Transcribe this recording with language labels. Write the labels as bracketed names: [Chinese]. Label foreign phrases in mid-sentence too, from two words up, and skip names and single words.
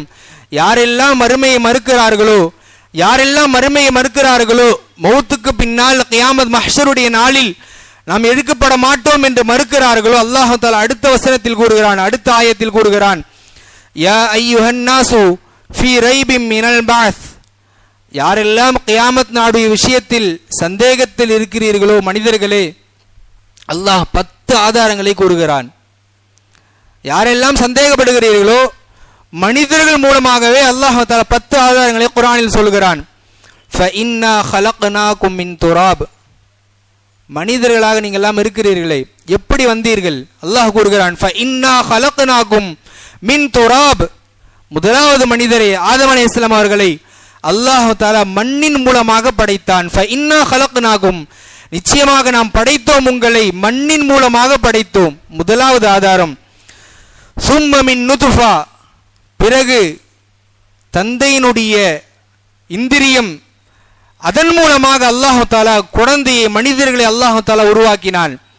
[Tamil] யாரெல்லாம் மறுமையை மறுக்கிறார்களோ மௌத்துக்கு பின்னால் கியாமத் மஹ்ஷருடைய நாளில் நாம் எடுக்கப்பட மாட்டோம் என்று மறுக்கிறார்களோ, அல்லாஹ் தஆலா அடுத்த வசனத்தில் கூறுகிறான், அடுத்த ஆயத்தில் கூறுகிறான், [Arabic] يا أيها الناس في ريب من البعث, [Tamil] யாரெல்லாம் கியாமத் நாளுடைய விஷயத்தில் சந்தேகத்தில் இருக்கிறீர்களோ மனிதர்களே, அல்லாஹ் 10 ஆதாரங்களை கூறுகிறான். யாரெல்லாம் சந்தேகப்படுகிறீர்களோ மனிதர்கள் மூலமாகவே அல்லாஹ் தஆலா 10 ஆதாரங்களை குர்ஆனில் சொல்கிறான். [Arabic] ஃபஇன்னா خلقناكم من تراب, [Tamil] மனிதர்களாக நீங்கள் எல்லாம் இருக்கிறீர்களே, எப்படி வந்தீர்கள்? அல்லாஹ் கூறுகிறான், [Arabic] فإنا خلقناكم من تراب, [Tamil] முதலாவது மனிதரை ஆதம் அலைஹிஸ்ஸலாம் அவர்களை அல்லாஹ் தஆலா மண்ணின் மூலமாக படைத்தான். [Arabic] فإنا خلقناكم, [Tamil] நிச்சயமாக நாம் படைத்தோம், உங்களை மண்ணின் மூலமாக படைத்தோம், முதலாவது ஆதாரம். [Arabic] ثم من نطفة, [Tamil] பிறகு தந்தையினுடைய இந்திரியம், அதன் மூலமாக அல்லாஹ் தஆலா குழந்தையை மனிதர்களை அல்லாஹ் தஆலா உருவாக்கினான்.